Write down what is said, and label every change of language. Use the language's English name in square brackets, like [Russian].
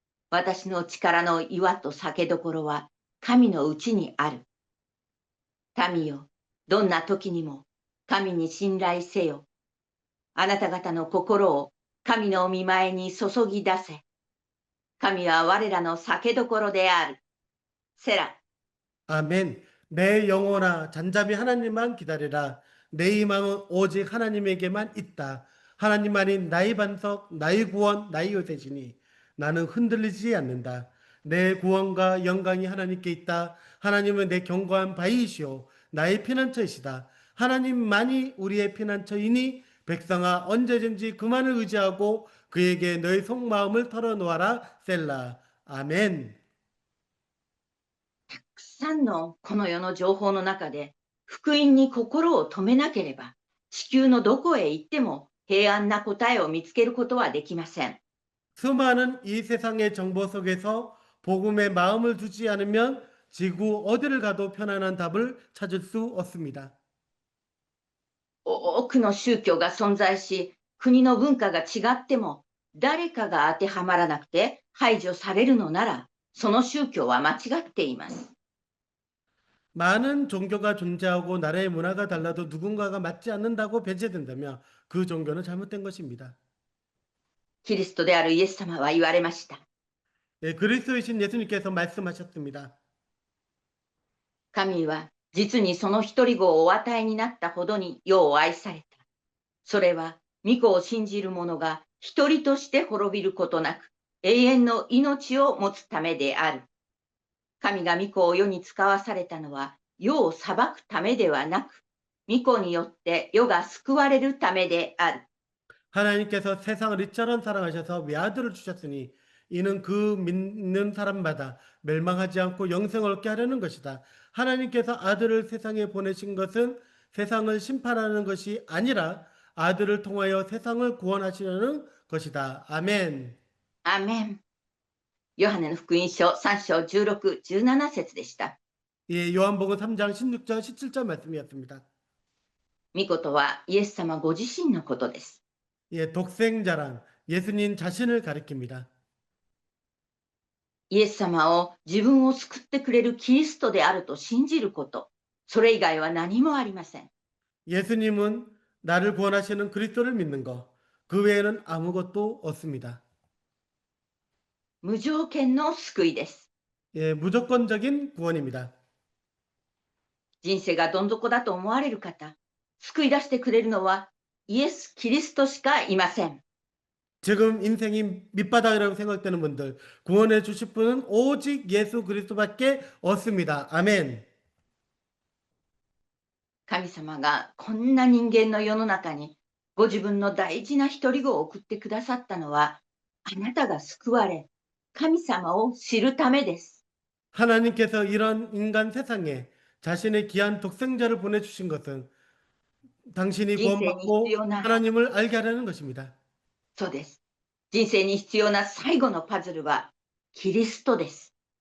[Japanese] 私の力の岩と酒どころは神のうちにある。民よ、どんな時にも神に信頼せよ。あなた方の心を神の御前に注ぎ出せ。神は我らの酒どころである。セラ。 [Korean] 아멘. 내 영혼아 잠잠히 하나님만 기다리라. 내 희망은 오직 하나님에게만 있다. 하나님만이 나의 반석, 나의 구원, 나의 요새시니 나는 흔들리지 않는다. 내 구원과 영광이 하나님께 있다. 하나님은 내 견고한 바위이시오. 나의 피난처이시다. 하나님만이 우리의 피난처이니 백성아 언제든지 그만을 의지하고 그에게 너의 속마음을 털어놓아라. 셀라. 아멘. [Japanese] たくさんのこの世の情報の中で福音に心を止めなければ地球のどこへ行っても平安な答えを見つけることはできません。 [Korean] 수많은 이 세상의 정보 속에서 복음에 마음을 두지 않으면 지구 어디를 가도 편안한 답을 찾을 수 없습니다. [Japanese] 多くの宗教が存在し国の文化が違っても誰かが当てはまらなくて排除されるのならその宗教は間違っています。 [Korean] 많은 종교가 존재하고 나라의 문화가 달라도 누군가가 맞지 않는다고 배제된다면 그 종교는 잘못된 것입니다. [Japanese] キリストであるイエス様は言われました。 [Korean] 예, 그리스도이신 예수님께서 말씀하셨습니다. [Japanese] 神は実にその一人子をお与えになったほどに世を愛された。それは御子を信じる者が一人として滅びることなく永遠の命を持つためである。神が御子を世に使わされたのは世を裁くためではなく御子によって世が救われるためである。 [Korean] 하나님께서 세상을 이처럼 사랑하셔서 외아들을 주셨으니 이는 그 믿는 사람마다 멸망하지 않고 영생을 얻게 하려는 것이다. 하나님께서 아들을 세상에 보내신 것은 세상을 심판하는 것이 아니라 아들을 통하여 세상을 구원하시려는 것이다. 아멘. [Japanese] アーメン。ヨハネの福音書3章16、17節でした。 [Korean] 예, 요한복음 3장 16절 17절 말씀이었습니다. [Japanese] 御子とはイエス様ご自身のことです。 [Korean] 예, 독생자란 예수님 자신을 가리킵니다. [Japanese] イエス様を自分を救ってくれるキリストであると信じること、それ以外は何もありません。 [Korean] 예수님은 나를 구원하시는 그리스도를 믿는 것, 그 외에는 아무것도 없습니다. [Japanese] 無条件の救いです。 [Korean] 예, 무조건적인 구원입니다. [Japanese] 人生がどん底だと思われる方、救い出してくれるのはイエス・キリストしかいません。 [Korean] 지금 인생이 밑바닥이라고 생각되는 분들, 구원해 주실 분은 오직 예수 그리스도밖에 없습니다. 아멘. [Japanese] 神様がこんな人間の世の中にご自分の大事な一人子を送ってくださったのは、あなたが救われ、神様を知るためです。 [Korean] 하나님께서 이런 인간 세상에 자신의 귀한 독생자를 보내주신 것은 당신이 [Japanese] 人生に必 [Korean] 구원받고 [Japanese] 要な、 [Korean] 하나님을 알게 하려는 것입니다. [Japanese] そうです。人生に必要な最後のパズルはキリストです。